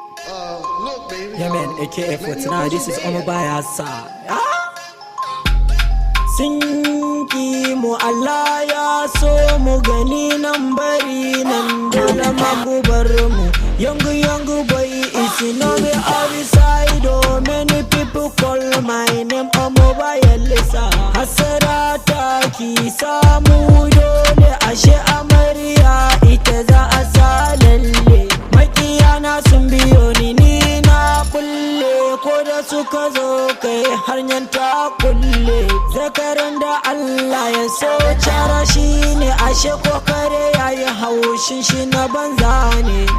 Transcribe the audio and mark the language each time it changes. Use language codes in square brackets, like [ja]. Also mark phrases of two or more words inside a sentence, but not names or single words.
[en] Uh, look, baby, Yeah, man, um, A K A forty-nine, maybe this is you're Omo Bayasa. Ah! [ha] Sun ki mu, Allah ya so mu gani nan bari nan dole ma ku bar mu. [en] Young, young boy, it's no me outside, oh, many people call my name, Omo Bayelsa. [ha] Hasara ta ki samu dole, ashe amarya ita za a sa lalle. Makiyana sun biyo ni, ni na kulle, ko da suka zo kai hanyar ta kulle. Zakaran da Allah ya so cara shi ne, ashe ko kare ya yi haushin shi na banza ne.